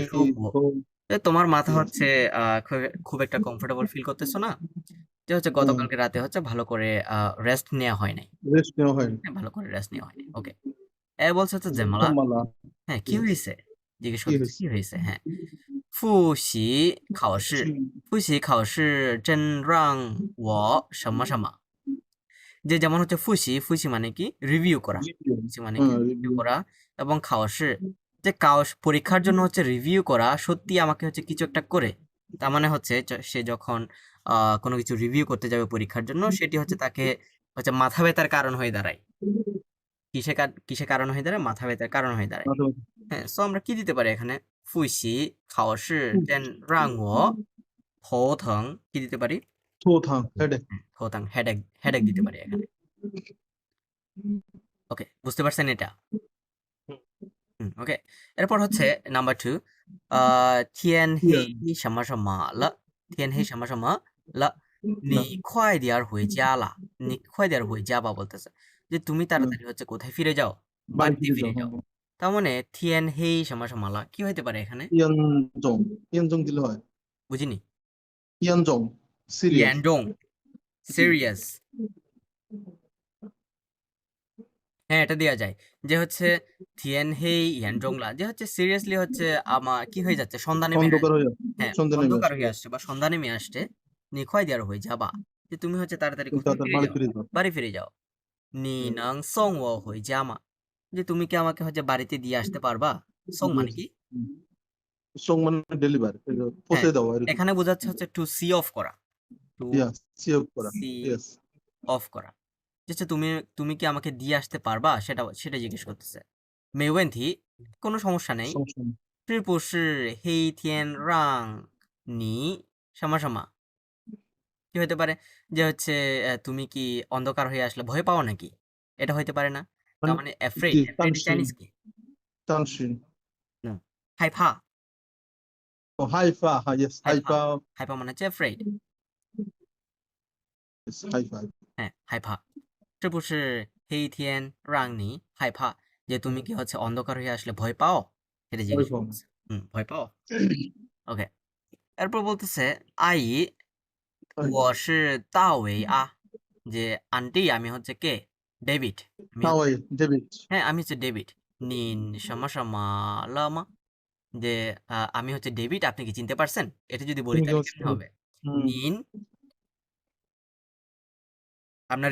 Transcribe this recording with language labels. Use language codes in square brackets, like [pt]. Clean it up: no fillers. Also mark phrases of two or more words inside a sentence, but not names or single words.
[bn] শুফু থো, তোমার মাথা জি, হচ্ছে খুব খুব একটা কমফোর্টেবল ফিল করতেছো না। যে হচ্ছে হ্যাঁ, গতকালকে রাতে হচ্ছে ভালো করে রেস্ট নেয়া হয় নাই। রেস্ট নেওয়া হয়নি। হ্যাঁ, ভালো করে রেস্ট নেওয়া হয়নি। ওকে। এ বলছে হচ্ছে জেমালা মালা, হ্যাঁ, কি হইছে? জিজ্ঞেস কি করতেছে, হয়েছে? কি হইছে? হ্যাঁ। [zh] 复习考试， [bn] সি, [zh] 复习考试真让我什么什么 [bn] যে যেমন হচ্ছে ফুসি মানে কি? রিভিউ করা। রিভিউ, ফুসি মানে কি? হ্যাঁ, রিভিউ রিভিউ, করা এবং খাওয়াসে যে পরীক্ষার জন্য হচ্ছে রিভিউ করা সত্যি আমাকে হচ্ছে কিছু একটা করে। তার মানে হচ্ছে সে যখন আ কোনো কিছু রিভিউ করতে যাবে পরীক্ষার জন্য সেটি হচ্ছে তাকে হচ্ছে মাথা ব্যাথার কারণ হয়ে দাঁড়ায়। কিসে কারণ হয়ে দাঁড়ায়? মাথা ব্যাথার কারণ হয়ে দাঁড়ায়। মাথাব্যথা, হ্যাঁ, সো আমরা কি দিতে পারি এখানে? [zh] 复习考试真让我头疼 [bn] কি দিতে পারি? [zh] 头疼, হেডেক। [bn] হ্যাঁ, হেডেক দিতে পারি এখানে। ওকে, বুঝতে পারছেন এটা? ওকে। এরপর হচ্ছে নাম্বার 2 আ 天黑 ইয়ার, [zh] 什么什么了天黑什么什么了 [bn] না, [zh] 你快点儿回家啦你快点儿回家吧 [bn] বলতেছে। যে তুমি হ্যাঁ, তাড়াতাড়ি হচ্ছে কোথায় ফিরে যাও? বাড়ি বাড়িতে ফিরে ফিরে যাও, যাও। হ্যাঁ। তার মানে [zh] 天黑什么什么了 [bn] কি হইতে পারে এখানে? ইয়ানজং, ইয়ানজং দিলে হয়। বুঝিনি। ইয়ানজং, সিরিয়াস, [zh] 严重 [bn] জি, সিরিয়াস হ্যাঁ, এটা দেয়া যায়। যে হচ্ছে [zh] 天黑严重了 [bn] যে হচ্ছে সিরিয়াসলি হচ্ছে আমার কি হয়ে যাচ্ছে? সন্ধ্যা নেমে অন্ধকার হয়ে যাচ্ছে, হ্যাঁ, সন্ধ্যা নেমে অন্ধকার আসছে, হয়ে আসছে বা সন্ধ্যা নেমে আসছে। [zh] "你快点儿回家吧" [bn] যে তুমি হচ্ছে তাড়াতাড়ি তুমি কোথায় তাড়াতাড়ি ফিরে বাড়ি যাও, ফিরে যাও। বাড়ি ফিরে যাও। [zh] "你能送我回家吗" [bn] যে তুমি কি আমাকে হচ্ছে বাড়িতে দিয়ে আসতে পারবা? সং মানে কি? সং মানে ডেলিভার, হ্যাঁ, পৌঁছে দেওয়া এরকম। এখানে বোঝাচ্ছে হচ্ছে [en] to see off [bn] করা। টু ইয়াস, সিও করা, সি ইয়েস, অফ করা। যে হচ্ছে তুমি তুমি কি আমাকে দিয়ে আসতে পারবা? সেটা জিজ্ঞেস করতেছে। [zh] 没问题 [bn] কোনো সমস্যা নেই। সমস্যা নেই। [zh] 是不是黑天让你什么什么 [bn] কি হতে পারে? যে হচ্ছে তুমি কি অন্ধকার হয়ে আসলে ভয় পাও নাকি? এটা হইতে পারে না? তার মানে মানে afraid, জি, afraid এর তানসিন, চাইনিজ কি? তানসিন, নো। হাইফা, ও হাইফা, ইয়েস, হাইফা। হাইফা, হাইফা মানে হচ্ছে afraid। হাইফা, হ্যাঁ, হাইফা। [zh] 是不是黑天让你害怕? [bn] যে তুমি কি হচ্ছে অন্ধকার হয়ে আসলে ভয় পাও? সেটা জিজ্ঞেস হাইফা, করতেছে। ভয় পাও? ওকে। এরপর বলতেছে, "আই" [zh] 我是大伟啊 [bn] যে আন্টি আমি হচ্ছে কে? ডেভিড। আমি হচ্ছে তাওয়াই, ডেভিড, হ্যাঁ, আমি হচ্ছে ডেভিড। নিন লামা যে আমি হচ্ছে ডেভিড আপনি কি চিনতে পারছেন? এটা যদি বলি তুমি কি তাহলে হচ্ছে, কেমনে হবে? হুম, নিন আপনার